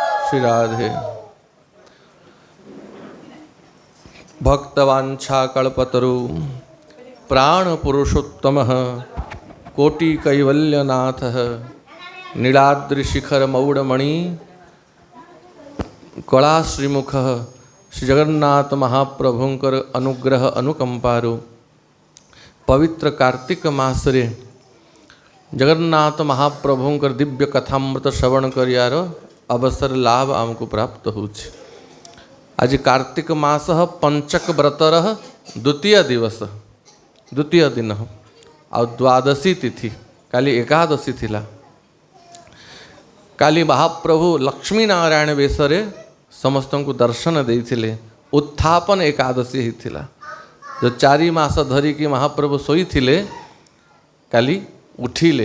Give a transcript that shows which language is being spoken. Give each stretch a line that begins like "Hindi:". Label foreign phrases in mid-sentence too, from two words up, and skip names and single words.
Sanskrit: श्री राधे। भक्तवांछा कल्पतरु प्राण पुरुषोत्तमः कोटि कैवल्यनाथः नीलाद्रिशिखर मौड़मणि
Odia: କଳା ଶ୍ରୀମୁଖଃ ଶ୍ରୀ ଜଗନ୍ନାଥ ମହାପ୍ରଭୁଙ୍କର ଅନୁଗ୍ରହ ଅନୁକମ୍ପାରୁ ପବିତ୍ର କାର୍ତ୍ତିକ ମାସରେ ଜଗନ୍ନାଥ ମହାପ୍ରଭୁଙ୍କର ଦିବ୍ୟ କଥାମୃତ ଶ୍ରବଣ କରିବାର ଅବସର ଲାଭ ଆମକୁ ପ୍ରାପ୍ତ ହେଉଛି। ଆଜି କାର୍ତ୍ତିକ ମାସ ପଞ୍ଚକ ବ୍ରତର ଦ୍ୱିତୀୟ ଦିବସ ଦ୍ୱିତୀୟ ଦିନ ଆ ଦ୍ୱାଦଶୀ ତିଥି କାଲି ଏକାଦଶୀ ଥିଲା। କାଲି ମହାପ୍ରଭୁ ଲକ୍ଷ୍ମୀ ନାରାୟଣ ବେଶରେ ସମସ୍ତ କୁ ଦର୍ଶନ ଦେଇଥିଲେ। ଉତ୍ଥାପନ ଏକାଦଶୀ ହୋଇଥିଲା ଯୋ 4 ମାସ ଧରିକି ମହାପ୍ରଭୁ ଶୋଇ ଥିଲେ କାଲି ଉଠିଲେ।